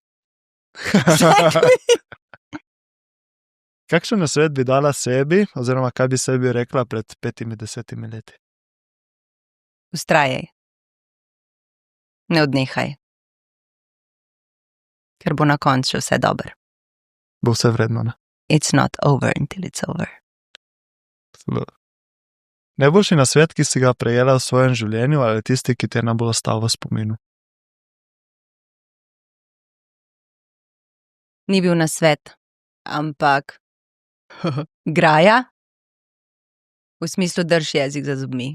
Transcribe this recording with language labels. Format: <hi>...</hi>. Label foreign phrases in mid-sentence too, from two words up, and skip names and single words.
<sl>Kakšen nasvet bi dala sebi, oziroma kaj bi sebi rekla pred 5-10 leti? Vztrajaj. Ne odnehaj. ker bo na koncu vse dobro. Bo vse vredno, ne?</sl> <en>It's not over until it's over.</en> <sl>Najboljši nasvet, ki si ga prejela v svojem življenju, ali tisti, ki ti je najbolj ostal v spominu? Ni bil nasvet, ampak graja, v smislu drž jezik za zobmi.</sl>